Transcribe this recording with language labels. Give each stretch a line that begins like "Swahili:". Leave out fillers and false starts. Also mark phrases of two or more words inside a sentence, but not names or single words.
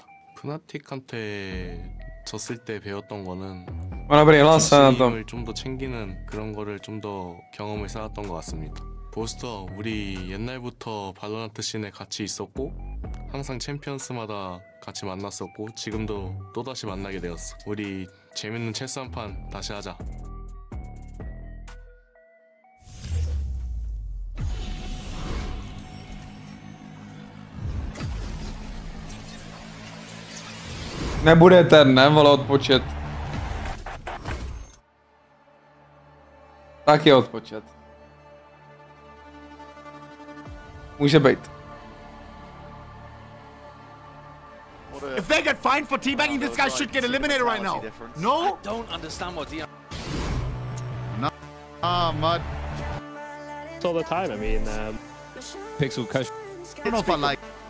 Korean: 푸나틱한테 졌을 때 배웠던 거는 팀을 좀 더 챙기는 그런 거를 좀 더 경험을 쌓았던 것 같습니다. 보스터, 우리 옛날부터 발로란트 씬에 같이 있었고 항상 챔피언스마다 같이 만났었고 지금도 또다시 만나게 되었어. 우리 재밌는 체스 한 판 다시 하자.
Czech: Nebude ten, ne, vole, odpočet. Tak je odpočet. Může být.
English: If they get fined for teabagging, this guy should get eliminated right now. No? I don't understand what the... No. Mud. It's all the time, I mean, Pixel Coach. I don't know if I like...